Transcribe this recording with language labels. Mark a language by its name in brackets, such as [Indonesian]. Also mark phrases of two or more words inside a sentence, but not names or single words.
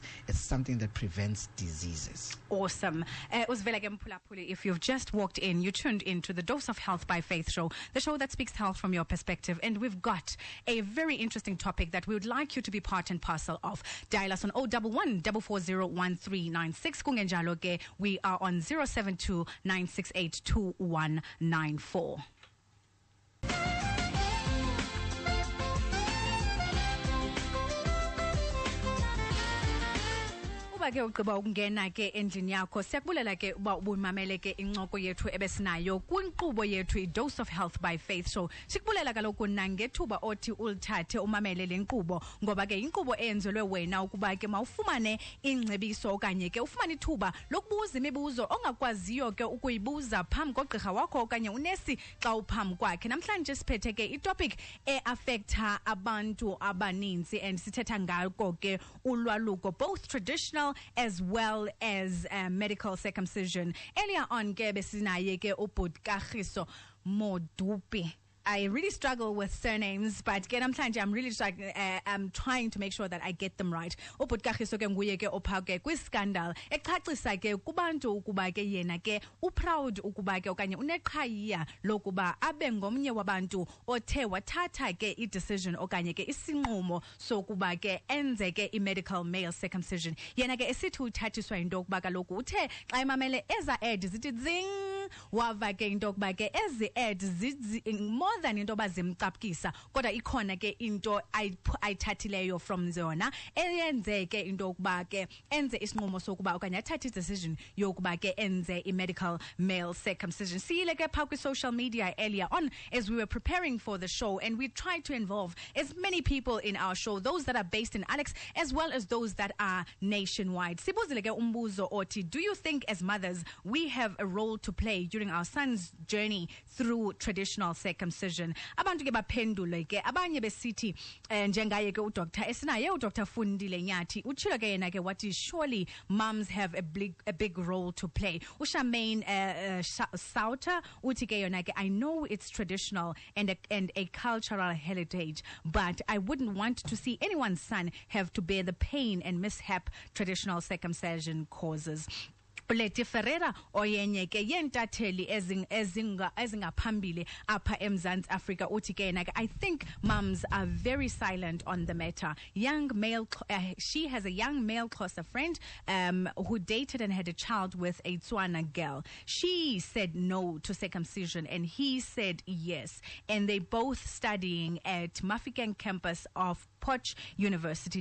[English] It's something that prevents diseases. Awesome. If you've just walked in, you tuned into the Dose of Health by Faith show, the show that speaks health from your perspective. And we've got a very interesting topic that we would like you to be part and parcel of. Dial us on 011 440 1396. [Xhosa] Kungenjalo ke, [English] we are on 072 968 2194. [Xhosa] Ke ugqiba ukungena ke endlini yakho, siyakubulela ke uba ubumamele ke incoko yethu ebesinayo kwinkqubo yethu i-Dose of Health by Faith show. Sikubulela kaloku nangethuba othi ulithathe umamele le nkqubo, ngoba ke inkqubo eyenzelwe wena ukuba ke mawufumane ingcebiso okanye ke ufumane ithuba lokubuza imibuzo ongakwaziyo ke ukuyibuza phambi kogqirha wakho okanye unesi xa uphambi kwakhe. Namhlanje siphethe ke itopic e-affecta abantu abaninzi, and sithetha ngako ke ulwaluko, [English] both traditional as well as medical circumcision. Earlier on [Xhosa] ke besinaye ke Kagiso Modupe. [English] I really struggle with surnames, but I'm really I'm trying to make sure that I get them right. [Xhosa] Kagiso ke nguye ke opha ke kwi-scandal ecacisa ke kubantu ukuba ke yena ke uproud ukuba ke okanye uneqhayiya lokuba abe ngomnye wabantu othe wathatha ke i-decision okanye ke isinqumo sokuba ke enze ke i- [English] medical male circumcision. [Xhosa] Yena ke esithi uthathiswa into yokuba kaloku uthe xa emamele eza ad zithi zing, wava ke into yokuba ke ezi ad [English] more than [Xhosa] into bazimcapkisa, kodwa ikhona ke into ayithathileyo from zona eyenze ke into yokuba ke enze isinqumo sokuba okanye athathe decision yokuba ke enze i- [English] medical male circumcision. [Xhosa] Siyile ke phaa kwi-social media [English] earlier on as we were preparing for the show, and we tried to involve as many people in our show, those that are based in Alex as well as those that are nationwide. [Xhosa] Sibuzile ke umbuzo oti, [English] do you think as mothers we have a role to play play during our son's journey through traditional circumcision? [Xhosa] Abantu ke baphendule ke abanye besithi njengaye ke uDr. Esinaye uDr. Fundile Nyati utshilo ke yena ke wathi [English] surely moms have a big role to play. Ushamaine Sauter [Xhosa] uthi ke yona ke [English] I know it's traditional and a cultural heritage, but I wouldn't want to see anyone's son have to bear the pain and mishap traditional circumcision causes. [Xhosa] Leti Ferreira oyenye ke yentatheli ezingaphambili apha eMzantsi Africa uthi ke yena [English] I think mums are very silent on the matter. She has a young male Xhosa friend who dated and had a child with a Tswana girl. She said no to circumcision and he said yes, and they both studying at Mafikeng campus of Poch University.